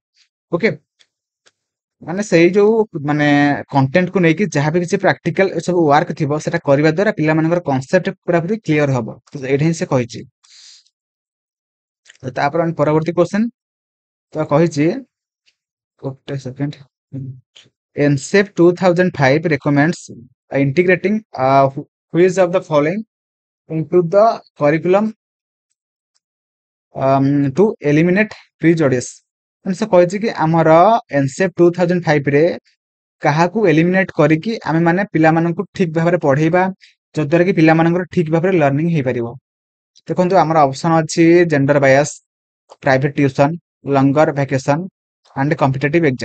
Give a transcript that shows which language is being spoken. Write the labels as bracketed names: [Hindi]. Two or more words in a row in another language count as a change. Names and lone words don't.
[Odia] ଓକେ, ମାନେ ସେଇ ଯୋଉ ମାନେ କଣ୍ଟେଣ୍ଟ କୁ ନେଇକି ଯାହାବି କିଛି ପ୍ରାକ୍ଟିକାଲ ଏ ସବୁ ୱାର୍କ ଥିବ ସେଟା କରିବା ଦ୍ଵାରା ପିଲାମାନଙ୍କର କନସେପ୍ଟ ପୁରାପୁରି କ୍ଲିୟର ହବ। ଏଇଟା ହିଁ ସେ କହିଛି। ତାପରେ ଆମେ ପରବର୍ତ୍ତୀ କ୍ୱେଶ୍ଚନ ତ କହିଛି ଗୋଟେ ସେକେଣ୍ଡ, ଏନସେଫ 2005 [English] recommends integrating which of the following into the curriculum to eliminate prejudice। [Odia] ମାନେ ସେ କହିଛି କି ଆମର ଏନସେଫ 2005 ରେ କାହାକୁ ଏଲିମିନେଟ କରିକି ଆମେ ମାନେ ପିଲାମାନଙ୍କୁ ଠିକ ଭାବରେ ପଢେଇବା ଯଦ୍ୱାରା କି ପିଲାମାନଙ୍କର ଠିକ ଭାବରେ ଲର୍ଣ୍ଣିଂ ହେଇପାରିବ। ଦେଖନ୍ତୁ ଆମର ଅପସନ ଅଛି [English] gender bias, private tuition, longer vacation and competitive exam.